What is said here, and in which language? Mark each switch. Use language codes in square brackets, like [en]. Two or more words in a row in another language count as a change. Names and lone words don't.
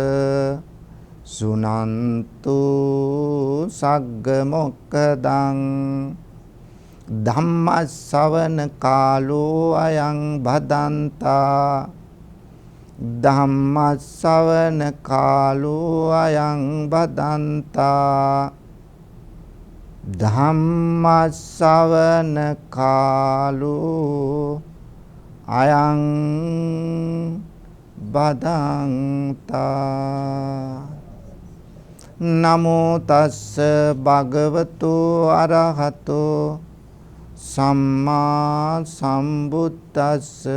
[pi] සුනන්තු සග්ග මොක්ඛදං ධම්ම ශ්‍රවණ කාලෝ අයං භදන්තා ධම්ම ශ්‍රවණ කාලෝ අයං භදන්තා ධම්ම ශ්‍රවණ කාලෝ අයං බදන්තා. නමෝ තස්ස භගවතු අරහතෝ සම්මා සම්බුද්දස්ස.